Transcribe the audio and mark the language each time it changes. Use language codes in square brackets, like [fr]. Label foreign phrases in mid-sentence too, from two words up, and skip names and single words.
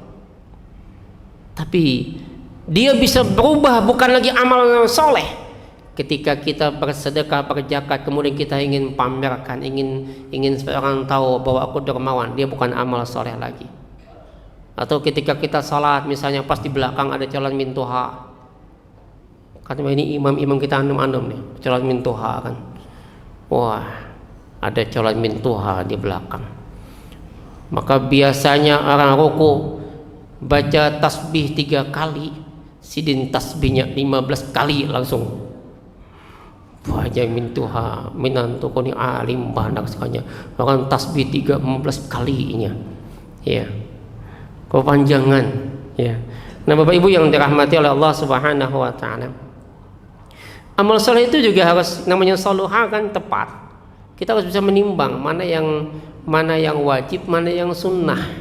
[id] Tapi dia bisa berubah bukan lagi amal soleh ketika kita bersedekah, berzakat, kemudian kita ingin pamerkan, ingin supaya orang tahu bahwa aku dermawan. Dia bukan amal soleh lagi. Atau ketika kita salat misalnya, pas di belakang ada calon mintuha, katanya ini imam kita andum nih, calon mintuha kan. Wah, ada calon mintuha di belakang. Maka biasanya orang ruku baca tasbih 3 kali, sidin tasbihnya 15 kali langsung. [bjn] Wajah mintuha minantu koni alim banyak sekali. [id] Orang tasbih 15 kalinya. Ya. Kepanjangan, ya. Nah, Bapak Ibu yang dirahmati oleh Allah [ar] سبحانه وتعالى. [id] Amal soleh itu juga harus, namanya saluha kan, tepat. Kita harus bisa menimbang mana yang wajib, mana yang sunnah.